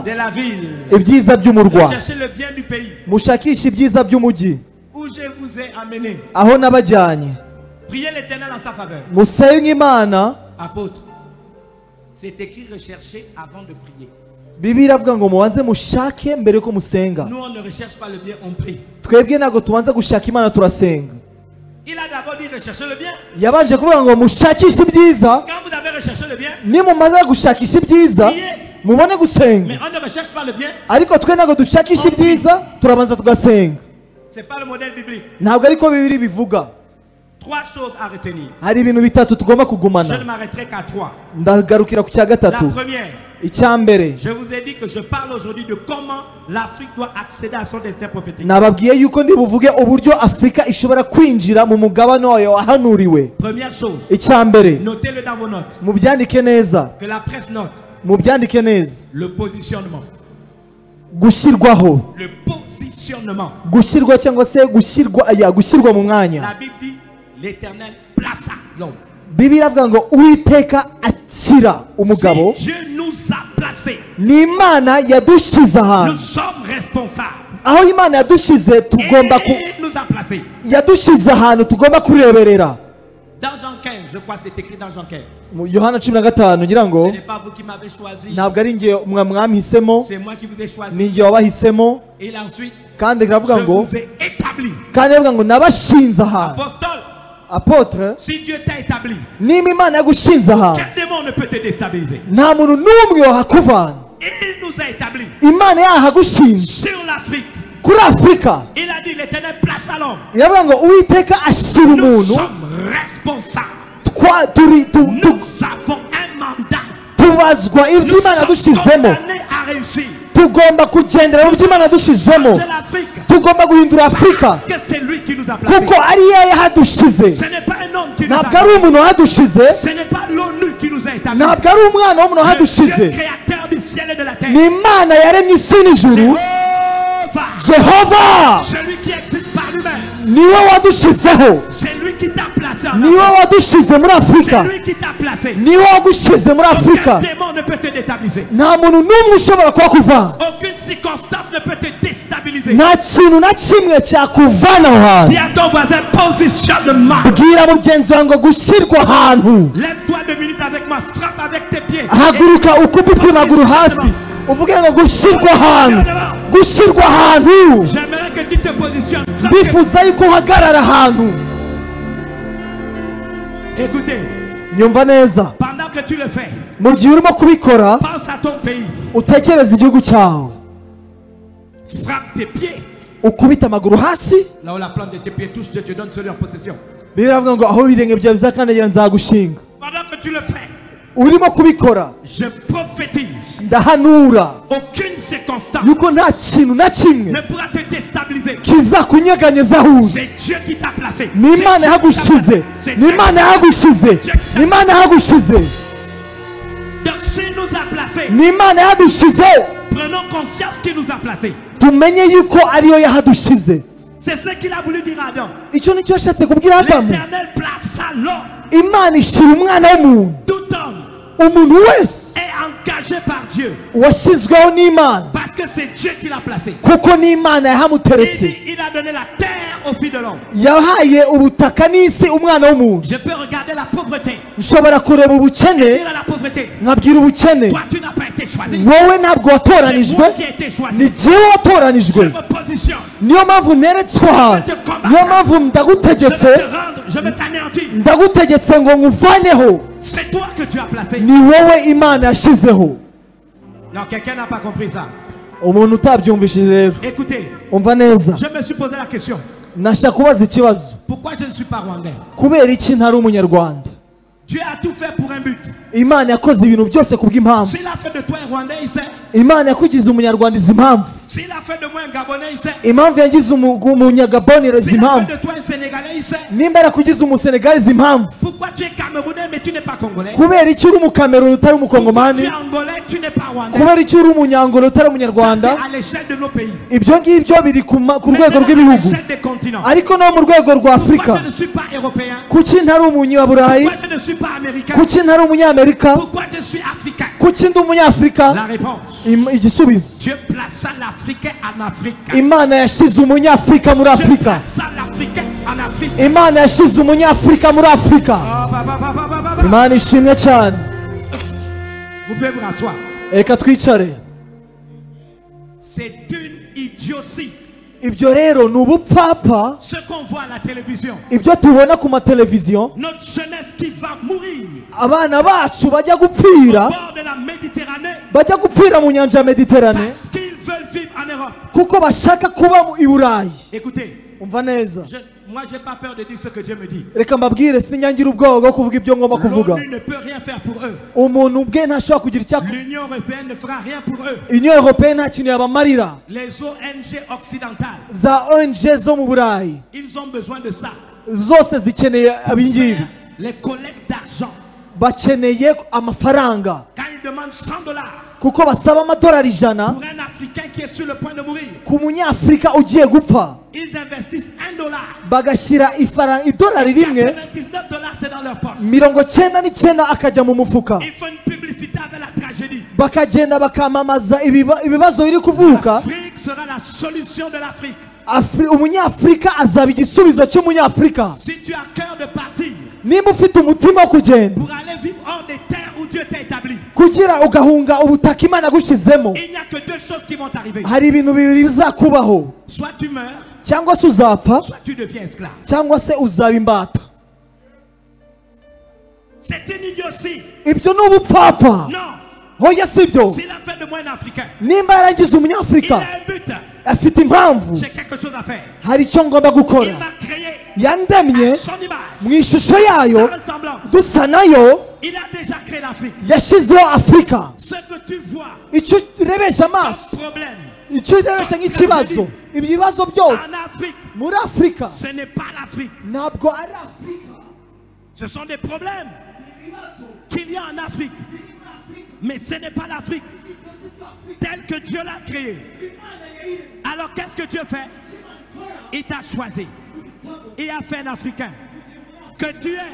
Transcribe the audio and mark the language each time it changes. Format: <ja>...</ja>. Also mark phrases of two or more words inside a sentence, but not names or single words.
<fr>de la ville.</fr> <rw>ibyiza by'umurwa,</rw> <fr>Recherchez le bien du pays</fr> <rw>mushakishe ibyiza by'umujyi</rw> <fr>où je vous ai amené.</fr> <rw>aho nabajyanye.</rw> <fr>Priez l'Éternel en sa faveur.</fr> <rw>Musenge Imana.</rw> <fr>Apôtre, c'est écrit rechercher avant de prier.</fr> <rw>Bibiliya avuga ngo mubanze mushake mbere yuko musenga.</rw> <fr>Nous, on ne recherche pas le bien, on prie.</fr> <rw>Twebwe ntabwo tubanza gushaka Imana, turasenga.</rw> <fr>Il a d'abord dit rechercher le bien.</fr> <rw>Yabanje kuvuga ngo mushakishe ibyiza,</rw> <fr>Quand vous avez recherché le bien,</fr> <rw>nimumaze gushakisha ibyiza mubone gusenga.</rw> <fr>mais on ne recherche pas le bien.</fr> <rw>Ariko twe ntabwo dushakisha ibyiza, turabanza tugasenga.</rw> <fr>C'est pas le modèle biblique.</fr> <rw>Ntabwo ariko Bibiliya bivuga.</rw> <fr>3 choses à retenir.</fr> <rw>Hari ibintu bitatu tugomba</rw> <fr>Je</fr> <rw>kugumana.</rw> <fr>ne m'arrêterai qu'à 3.</fr> <rw>Ndagarukira ku cya</rw> <fr>La</fr> <rw>gatatu.</rw> <fr>première,</fr> <rw>Icya mbere,</rw> <fr>je vous ai dit que je parle aujourd'hui de comment l'Afrique doit accéder à son destin prophétique.</fr> <rw>nababwiye yuko ndi buvuge uburyo Afurika ishobora kwinjira mu mugabane wayo wahanuriwe.</rw> <fr>Première chose,</fr> <rw>Icya mbere,</rw> <fr>notez-le dans vos notes,</fr> <rw>mubyandike neza,</rw> <fr>que la presse note</fr> <rw>mubyandike neza.</rw> <fr>le positionnement.</fr> <rw>Gushyirwaho,</rw> <fr>Le positionnement.</fr> <rw>gushyirwa cyangwa se gushyirwa mu mwanya.</rw> <fr>La Bible dit l'Éternel plaça l'homme.</fr> <rw>Bibiliya avuga ngo Uwiteka akira umugabo.</rw> <fr>Si Dieu nous a placés,</fr> <rw>Ni Imana yadushyize</rw> <fr>nous</fr> <rw>ahantu.</rw> <fr>sommes responsables.</fr> <rw>Aho Imana yadushyize tugomba</rw> <fr>Et nous a placés.</fr> <rw>yadushyize ahantu tugomba kureberera.</rw> <fr>Dans Jean 15, je crois que c'est écrit dans Jean 15.</fr> <rw>Mu Yohana 15 ngira ngo</rw> <fr>Ce n'est pas vous qui m'avez choisi,</fr> <rw>ntabwo ari njye mwamhisemo,</rw> <fr>c'est moi qui vous ai choisi.</fr> <rw>ni njye wabahisemo.</rw> <fr>Et ensuite,</fr> <rw>Kandi</rw> <fr>je</fr> <rw>iravuga ngo</rw> <fr>vous ai établi.</fr> <rw>kandi iravuga ngo nabashinze ahantu.</rw> <fr>Apostole, Apotre, si Dieu t'a établi,</fr> <rw>niba Imana yagushinze ahantu,</rw> <fr>quel démon ne peut te déstabiliser?</fr> <rw>nta muntu n'umwe wahakuvana.</rw> <fr>Il nous a établis</fr> <rw>Imana yahagushinze</rw> <fr>sur l'Afrique.</fr> <rw>kuri Afurika.</rw> <fr>Il a dit l'Éternel place à l'homme.</fr> <rw>Iravuga ngo Uwiteka ashyira</rw> <fr>Nous</fr> <rw>umuntu.</rw> <fr>sommes responsables. Nous Nous avons un mandat.</fr> <rw>tubazwa ibyo</rw> <fr>Nous</fr> <rw>Imana</rw> <fr>sommes</fr> <rw>yadushizemo.</rw> <fr>condamnés à réussir.</fr> <rw>Tugomba kugendera mu byo Imana yadushizemo.</rw> <fr>C'est l'Afrique.</fr> <rw>Tugomba guhindura Afurika</rw> <fr>Parce que c'est lui qui nous a placés.</fr> <rw>kuko ari ye yahadushize.</rw> <fr>Ce n'est pas un homme qui nous a</fr> <rw>Ntabwo ari</rw> <fr>placés.</fr> <rw>umuntu wahadushize,</rw> <fr>Ce n'est pas l'ONU qui nous a établis.</fr> <rw>ntabwo ari umwana w'umuntu</rw> <fr>Le Dieu</fr> <rw>wahadushize.</rw> <fr>créateur du ciel et de la terre.</fr> <rw>Ni Imana yaremye isi n'ijuru. Oh,</rw> <fr>Jehova celui qui existe par lui-même,</fr> <rw>niwe wadushizeho,</rw> <fr>c'est lui qui t'a placé en</fr> <rw>niwe</rw> <fr>Afrique.</fr> <rw>wadushize muri Afurika,</rw> <fr>C'est lui qui t'a placé.</fr> <rw>niwe wagushize muri Afurika.</rw> <fr>Aucun démon ne peut te déstabiliser.</fr> <rw>Nta muntu n'umwe ushobora kuhakuvana,</rw> <fr>Aucune circonstance ne peut te déstabiliser.</fr> <rw>nta kintu na kimwe cyakuvana aho hantu.</rw> <fr>Dis à ton voisin, positionnement.</fr> <rw>Bwira mugenzi wawe ngo gushyirwa ahantu.</rw> <fr>Lève-toi 2 minutes avec moi, frappe avec tes pieds.</fr> <rw>Haguruka ukubite amaguru hasi uvuge ngo gushyirwa ahantu, gushyirwa ahantu.</rw> <fr>J'aimerais que tu te positionnes. Frappe.</fr> <rw>Ndifuza yuko uhagarara ahantu.</rw> <fr>Écoutez,</fr> <rw>Nyumva neza,</rw> <fr>pendant que tu le fais,</fr> <rw>mu gihe urimo kubikora</rw> <fr>pense à ton pays.</fr> <rw>utekereza igihugu cyawe,</rw> <fr>Frappe tes pieds.</fr> <rw>ukubite amaguru hasi.</rw> <fr>Là où la plante de tes pieds touche, Dieu te donne celui en possession.</fr> <rw>Biravuga ngo aho ibirenge byawe bizakandagira nzagushinga.</rw> <fr>Pendant que tu le fais,</fr> <rw>Urimo kubikora</rw> <fr>je prophétise.</fr> <rw>ndahanura</rw> <fr>Aucune circonstance</fr> <rw>yuko nta kintu na kimwe</rw> <fr>ne pourra te déstabiliser.</fr> <rw>kizakunyeganyeza aho uri.</rw> <fr>C'est Dieu qui t'a placé.</fr> <rw>Ni Imana yahagushize, ni Imana yahagushize, ni Imana yahagushize,</rw> <fr>Donc s'il nous a placés,</fr> <rw>ni Imana yahadushize.</rw> <fr>prenons conscience qu'il nous a placés.</fr> <rw>Tumenye yuko ariyo yahadushize.</rw> <fr>C'est ce qu'il a voulu dire à Adam.</fr> <rw>Icyo nicyo yashatse kubwira Adamu.</rw> <fr>L'Éternel plaça l'homme,</fr> <rw>Imana ishyira umwana w'umuntu,</rw> <fr>tout homme</fr> <rw>umuntu wese</rw> <fr>est engagé par Dieu.</fr> <rw>washyizweho n'Imana,</rw> <fr>Parce que c'est Dieu qui l'a placé.</fr> <rw>kuko n'Imana</rw> <fr>Il</fr> <rw>yahamuteretse.</rw> <fr>dit, il a donné la terre au fils de l'homme.</fr> <rw>Yahaye ubutaka n'isi umwana w'umuntu.</rw> <fr>Je peux regarder la pauvreté,</fr> <rw>Nshobora kureba ubukene</rw> <fr>dire à la pauvreté,</fr> <rw>nkabwira ubukene,</rw> <fr>toi tu n'as pas été choisi.</fr> <rw>wowe ntabwo</rw> <fr>C'est</fr> <rw>watoranijwe,</rw> <fr>moi qui ai été choisi.</fr> <rw>ni jyewe</rw> <fr>Je</fr> <rw>watoranijwe.</rw> <fr>me positionne.</fr> <rw>Niyo mpamvu neretswe aha, niyo mpamvu</rw> <fr>Je vais</fr> <rw>ndagutegetse,</rw> <fr>te rendre, je vais t'anéantir.</fr> <rw>ndagutegetse ngo nkuvaneho.</rw> <fr>C'est toi que tu as placé.</fr> <rw>Ni wowe Imana yashyizeho.</rw> <fr>Non, quelqu'un n'a pas compris ça.</fr> <rw>Umuntu utabyumvishije rero,</rw> <fr>Écoutez,</fr> <rw>umva neza,</rw> <fr>je me suis posé la question.</fr> <rw>nashaka kubaza ikibazo,</rw> <fr>Pourquoi je ne suis pas rwandais?</fr> <rw>kubera iki ntari umunyarwanda?</rw> <fr>Dieu a tout fait pour un but.</fr> <rw>Imana yakoze ibintu byose kubw'impamvu.</rw> <fr>S'il a fait de toi un Rwandais, il sait.</fr> <rw>Imana yakugize umunyarwanda izi impamvu.</rw> <fr>S'il a fait de moi un Gabonais, il sait.</fr> <rw>Impamvu yagize umunyagaboni izi</rw> <fr>S'il a</fr> <rw>impamvu.</rw> <fr>fait de toi un Sénégalais, il sait.</fr> <rw>Nimba yarakugize umusenegali izi impamvu.</rw> <fr>Pourquoi tu es Camerounais mais tu n'es pas Congolais?</fr> <rw>Kubera iki uri umukameruni utari</rw> <fr>Pourquoi tu</fr> <rw>umukongomani?</rw> <fr>es Angolais, tu n'es pas Rwandais?</fr> <rw>Kubera iki uri umunyangolo utari</rw> <fr>Ça,</fr> <rw>umunyarwanda?</rw> <fr>c'est à l'échelle de nos pays.</fr> <rw>Ibyo ngibyo biri ku rwego</rw> <fr>Maintenant, à</fr> <rw>rw'ibihugu,</rw> <fr>l'échelle des continents.</fr> <rw>ariko no mu rwego rwa</rw> <fr>Pourquoi</fr> <rw>Afurika.</rw> <fr>je ne suis pas européen?</fr> <rw>Kuki ntari umunyaburayi?</rw> <fr>Pourquoi je ne suis pas américain?</fr> <rw>Kuki ntari umunyamerika?</rw> <fr>Pourquoi je suis africain?</fr> <rw>Kuki ndi umunyafurika?</rw> <fr>La réponse.</fr> <rw>Igisubizo,</rw> <fr>Dieu plaça l'Africain en Afrique.</fr> <rw>Imana yashyize umunyafurika muri</rw> <fr>Dieu</fr> <rw>Afurika.</rw> <fr>plaça l'Africain en Afrique.</fr> <rw>Imana yashyize umunyafurika muri Afurika.</rw> <fr>Oh, bah.</fr> <rw>Imana ishimwe cyane.</rw> <fr>Vous pouvez vous rasseoir.</fr> <rw>Reka twicare.</rw> <fr>C'est une idiotie.</fr> <rw>Ibyo rero ni ubupfapfa,</rw> <fr>Ce qu'on voit à la télévision.</fr> <rw>ibyo tubona ku mateleviziyo.</rw> <fr>Notre jeunesse qui va mourir</fr> <rw>Abana bacu bajya</rw> <fr>au</fr> <rw>gupfira,</rw> <fr>bord de la Méditerranée</fr> <rw>bajya gupfira mu nyanja ya Mediterane,</rw> <fr>parce qu'ils veulent vivre en Europe.</fr> <rw>kuko bashaka kuba i Burayi.</rw> <fr>Écoutez,</fr> <rw>Umva neza,</rw> <fr>moi j'ai pas peur de dire ce que Dieu me dit.</fr> <rw>reka mbabwire, sinyangira ubwoba bwo kuvuga ibyo ngomba kuvuga.</rw> <fr>L'ONU ne peut rien faire pour eux.</fr> <rw>Umuntu ubwe ntashobora kugira icyo akora.</rw> <fr>L'Union européenne ne fera rien pour eux.</fr> <rw>Union Européenne nta kintu yabamarira.</rw> <fr>Les ONG occidentales,</fr> <rw>Za ONG zo mu Burayi</rw> <fr>ils ont besoin de ça.</fr> <rw>zose zikeneye abingibi,</rw> <fr>Les collectes d'argent.</fr> <rw>bakeneye amafaranga,</rw> <fr>Quand ils demandent $100</fr> <rw>kuko basaba amadolari 100</rw> <fr>pour un Africain qui est sur le point de mourir,</fr> <rw>ku munyafurika ugiye gupfa,</rw> <fr>ils investissent $1.</fr> <rw>bagashyira idolari rimwe,</rw> <fr>$99 c'est dans leur poche.</fr> <rw>99 akajya mu mufuka,</rw> <fr>Ils font une publicité avec la tragédie.</fr> <rw>bakagenda bakamamaza ibibazo biri kuvuka.</rw> <fr>L'Afrique sera la solution de l'Afrique.</fr> <rw>Umunyafurika azaba igisubizo cy'umunyafurika.</rw> <fr>Si tu as cœur de partir</fr> <rw>Niba ufite umutima wo kugenda</rw> <fr>pour aller vivre hors des terres où Dieu t'a établi,</fr> <rw>kugira ugahunga ubutaka Imana yagushyizemo,</rw> <fr>il n'y a que 2 choses qui vont t'arriver.</fr> <rw>hari ibintu bibiri bizakubaho:</rw> <fr>Soit tu meurs,</fr> <rw>cyangwa se uzapfa,</rw> <fr>soit tu deviens esclave.</fr> <rw>cyangwa se uzaba imbata.</rw> <fr>C'est une idiotie.</fr> <rw>Ibyo ni ubupfapfa.</rw> <fr>Non.</fr> <rw>Hoya si byo.</rw> <fr>S'il a fait de moi un Africain,</fr> <rw>Nimba yaragize</rw> <fr>il a</fr> <rw>umunyafurika,</rw> <fr>un but.</fr> <rw>afite impamvu,</rw> <fr>J'ai quelque chose à faire.</fr> <rw>hari icyo ngomba</rw> <fr>Il</fr> <rw>gukora.</rw> <fr>m'a créé</fr> <rw>Yandemye</rw> <fr>à son image,</fr> <rw>mu ishusho yayo,</rw> <fr>sa ressemblance.</fr> <rw>dusa nayo.</rw> <fr>Il a déjà créé l'Afrique.</fr> <rw>Yashyizeho Afurika.</rw> <fr>Ce que tu vois</fr> <rw>Icyo urebesha amaso,</rw> <fr>comme problème</fr> <rw>icyo urebesha nk'ikibazo, ibibazo byose</rw> <fr>en Afrique,</fr> <rw>muri Afurika</rw> <fr>ce n'est pas l'Afrique.</fr> <rw>ntabwo ari Afurika.</rw> <fr>Ce sont des problèmes qu'il y a en Afrique. Mais ce n'est pas l'Afrique. tel que Dieu l'a créé. Alors qu'est-ce que Dieu fait? Il t'a choisi. Il a fait un Africain. Que tu es.</fr>